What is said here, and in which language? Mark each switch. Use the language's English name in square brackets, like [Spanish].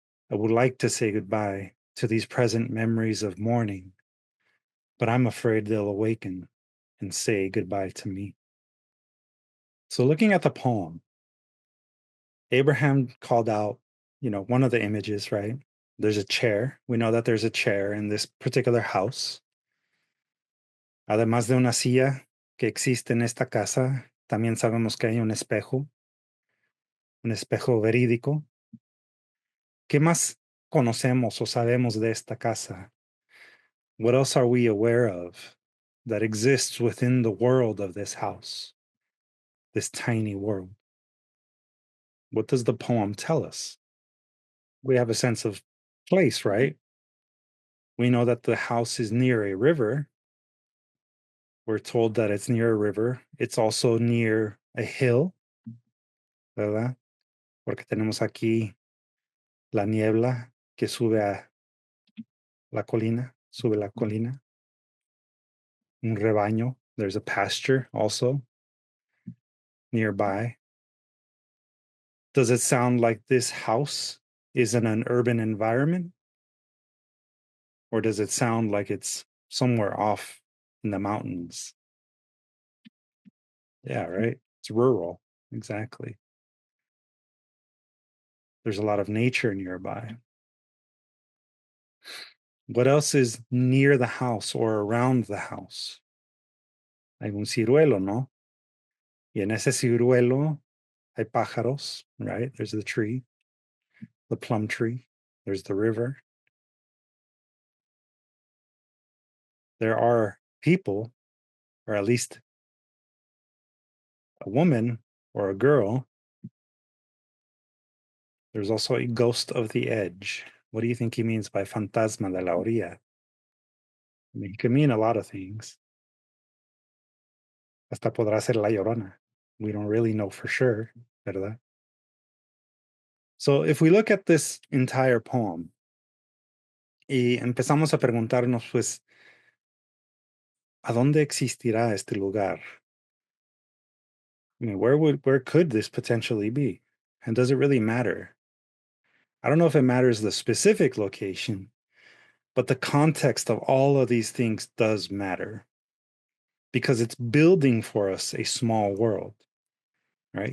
[English] I would like to say goodbye to these present memories of mourning, but I'm afraid they'll awaken and say goodbye to me. So looking at the poem, Abraham called out, one of the images, right? There's a chair. We know that there's a chair in this particular house. [Spanish] Además de una silla que existe en esta casa, también sabemos que hay un espejo verídico. ¿Qué más conocemos o sabemos de esta casa? [English] What else are we aware of that exists within the world of this house, this tiny world? What does the poem tell us? We have a sense of place, right? We know that the house is near a river. We're told that it's near a river. It's also near a hill, [Spanish] ¿verdad? Porque tenemos aquí la niebla que sube a la colina, sube la colina. Un rebaño. [English] There's a pasture also nearby. Does it sound like this house is in an urban environment? Or does it sound like it's somewhere off in the mountains? Yeah, right. It's rural. Exactly. There's a lot of nature nearby. What else is near the house or around the house? [Spanish] Hay un ciruelo, ¿no? Y en ese ciruelo hay pájaros, [English] right? There's the tree, the plum tree. There's the river. There are people, or at least a woman or a girl. There's also a ghost of the edge. What do you think he means by [Spanish] fantasma de la orilla? [English] I mean, he could mean a lot of things. [Spanish] Hasta podrá ser la llorona. [English] We don't really know for sure, [Spanish] ¿verdad? [English] So if we look at this entire poem [Spanish] y empezamos a preguntarnos, pues, ¿a dónde existirá este lugar? [English] I mean, where could this potentially be? And does it really matter? I don't know if it matters the specific location, but the context of all of these things does matter because it's building for us a small world, right?